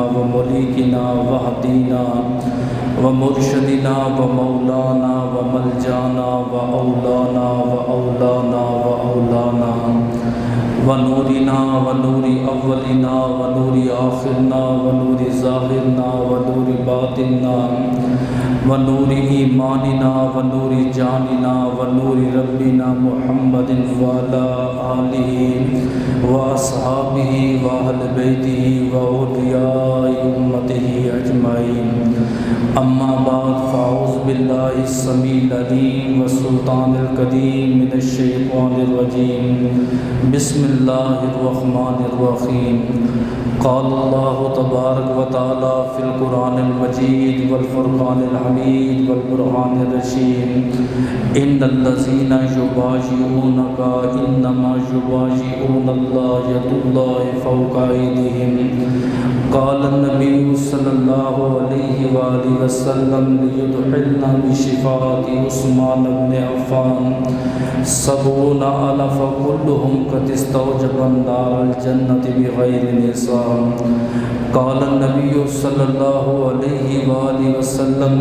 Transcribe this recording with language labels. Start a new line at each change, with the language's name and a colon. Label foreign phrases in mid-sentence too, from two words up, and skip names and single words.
Arabic: و ملیکنا و حدینا و مرشدنا و مولانا و ملجانا و اولانا و اولانا و اولانا و نورنا و نور اولنا و نور آخرنا و نور ظاہرنا و نور باطننا و نور ایماننا و نور جاننا و نور ربنا محمد وعلى آلہ و اصحابہ و اہل بیتہ و اولیاء امتہ اجمعین اما بعد فاعوذ باللہ السمیع العلیم والسلطان القدیم من الشیطان الرجیم بسم اللہ الرحمن الرحیم قال اللہ تبارک و تعالی فی القرآن المجید والفرقان الحمید والبرہان الرشید ان الذین یبایعونک انما یبایعون اللہ ید اللہ فوق ایدیہم قال النبی صلی اللہ علیہ وآلہ وسلم لیدخلنا بشفاعت عثمان بن عفان 70,000 كلهم قد استوجب النار الجنة بغير نصاب قال النبي صلى الله عليه وآله وسلم